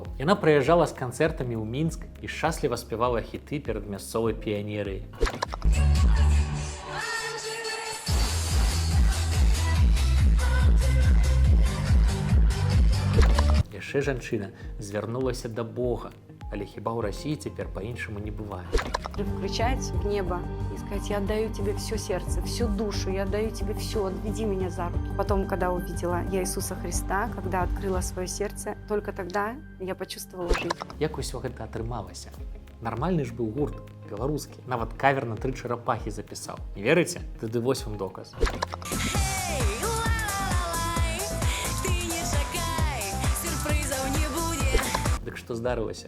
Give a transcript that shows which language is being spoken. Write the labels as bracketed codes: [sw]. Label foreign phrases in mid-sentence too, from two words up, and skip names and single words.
[be] Яна прыязджала з канцэртамі ў Мінск і шчасліва спявала хіты перад мясцовай піянерыяй. Яшчэ жанчына звярнулася да Бога, але хіба ў Расіі цяпер па-іншаму не бывае. [ru] Кричать в небо и сказать: я отдаю тебе все сердце, всю душу, я отдаю тебе все, отведи меня за руки. Потом, когда увидела я Иисуса Христа, когда открыла свое сердце, только тогда я почувствовала жизнь. [be] Як усё гэта атрымалася? Нармальны ж быў гурт, беларускі. Нават кавер на 3 чарапахі запісаў. Не верыце? Тады вось вам доказ. Дык што здарылася?